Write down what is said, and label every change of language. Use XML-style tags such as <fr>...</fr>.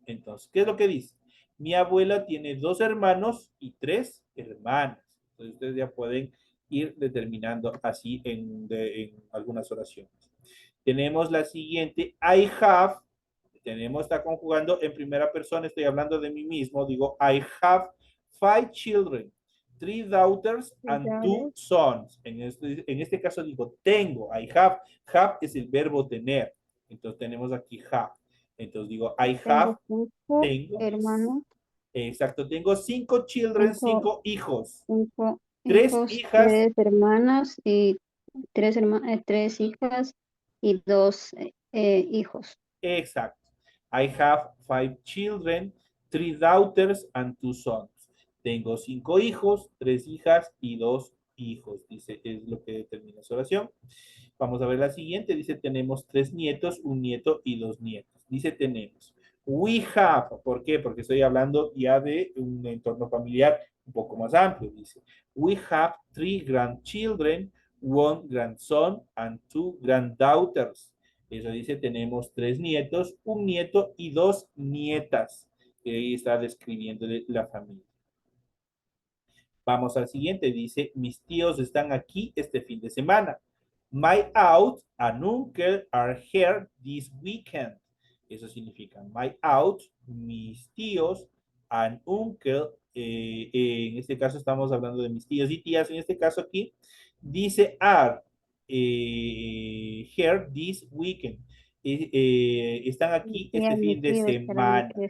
<es>Entonces, ¿qué es lo que dice? Mi abuela tiene 2 hermanos y 3 hermanas. Entonces, ustedes ya pueden ir determinando así en algunas oraciones. Tenemos la siguiente,</es> <en>I have.</en> <es>Está conjugando en primera persona, estoy hablando de mí mismo.</es> <en>Digo, I have 5 children, 3 daughters and 2 sons.</en> <es>En este caso digo, tengo,</es> <en>I have.</en> <es>Have es el verbo tener. Entonces tenemos aquí have. Entonces digo,</es> <en>I have,</en> <es>tengo. Hermanos, Exacto, tengo 5 children, 5 hijos. 3 hijas. 3 hermanas y 3 hijas y 2 hijos. Exacto.</es> <en>I have 5 children, 3 daughters and 2 sons.</en> <es>Tengo 5 hijos, 3 hijas y 2 hijos. Dice, es lo que determina su oración. Vamos a ver la siguiente. Dice, tenemos 3 nietos, 1 nieto y 2 nietos. Dice, tenemos.</es> <en>We have.</en> <es>¿Por qué? Porque estoy hablando ya de un entorno familiar un poco más amplio.</es> <en>Dice, we have 3 grandchildren, 1 grandson and 2 granddaughters.</en> <es>Eso dice, tenemos 3 nietos, 1 nieto y 2 nietas. Que ahí está describiendo la familia. Vamos al siguiente. Dice, mis tíos están aquí este fin de semana.</es> <en>My aunt and uncle are here this weekend.</en> <es>Eso significa,</es> <en>my aunt,</en> <es>mis tíos,</es> <en>and uncle,</en> <es>en este caso estamos hablando de mis tíos y tías, en este caso aquí, dice</es> <en>are here this weekend.</en> <es>Están aquí este fin de semana.</es>